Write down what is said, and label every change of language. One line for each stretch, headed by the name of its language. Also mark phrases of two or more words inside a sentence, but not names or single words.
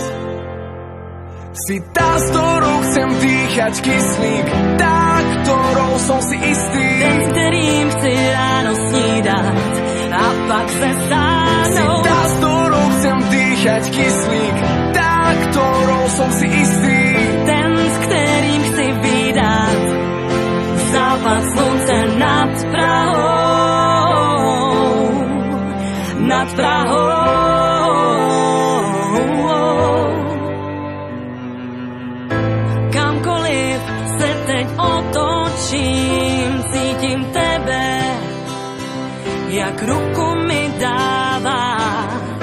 Slovak: Si tá, s ktorou chcem dýchať kyslík, tá, ktorou som si istý, ten, s ktorým
Czech: chci ráno snídať a pak se stáhnuť.
Slovak: Si tá, s ktorou chcem dýchať kyslík, tá, ktorou som si istý, ten, s ktorým
Czech: chci vydať západ slunce nad Prahou, nad Prahou. Kamkoliv se teď otočím, cítim tebe, jak ruku mi dáváš.